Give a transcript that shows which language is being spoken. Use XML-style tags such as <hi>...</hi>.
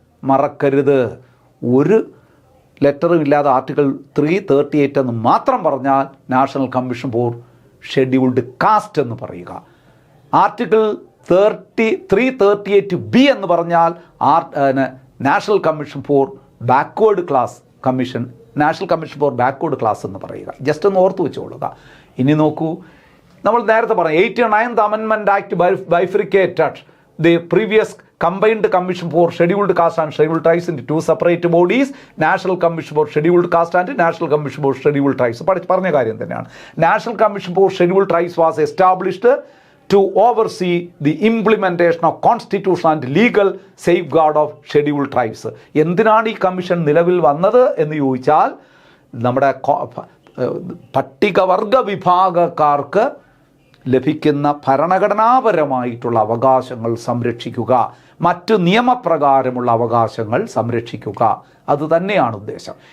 <ml>മറക്കരുത്, ഒരു ലെറ്ററും ഇല്ലാതെ ആർട്ടിക്കിൾ 338 എന്ന് മാത്രം പറഞ്ഞാൽ national commission for scheduled caste എന്ന് പറയുക. ആർട്ടിക്കിൾ 338B എന്ന് പറഞ്ഞാൽ national commission for backward class commission, national commission for backward class എന്ന് പറയുക. ജസ്റ്റ് ഒന്ന് ഓർത്ത് വെച്ചുകൊള്ളുക. ഇനി നോക്കൂ, നമ്മൾ നേരത്തെ പറഞ്ഞു</ml> <en>89th amendment act bifurcated the previous combined commission for scheduled caste and scheduled tribes into 2 separate bodies, national commission for scheduled caste and national commission for scheduled tribes.</en> <ml>പറഞ്ഞ കാര്യം തന്നെയാണ്.</ml> <en>national commission for scheduled tribes was established to oversee the implementation of constitution and legal safeguard of scheduled tribes.</en> <ml>എന്തിനാണ് ഈ commission നിലവിൽ വന്നത് എന്ന് ചോദിച്ചാൽ, നമ്മുടെ പട്ടികവർഗ വിഭാഗക്കാർക്ക് ലഭിക്കുന്ന ഭരണഘടനാപരമായിട്ടുള്ള അവകാശങ്ങൾ സംരക്ഷിക്കുക, മറ്റു നിയമപ്രകാരമുള്ള അവകാശങ്ങൾ സംരക്ഷിക്കുക, അതുതന്നെയാണ് ഉദ്ദേശം.</ml>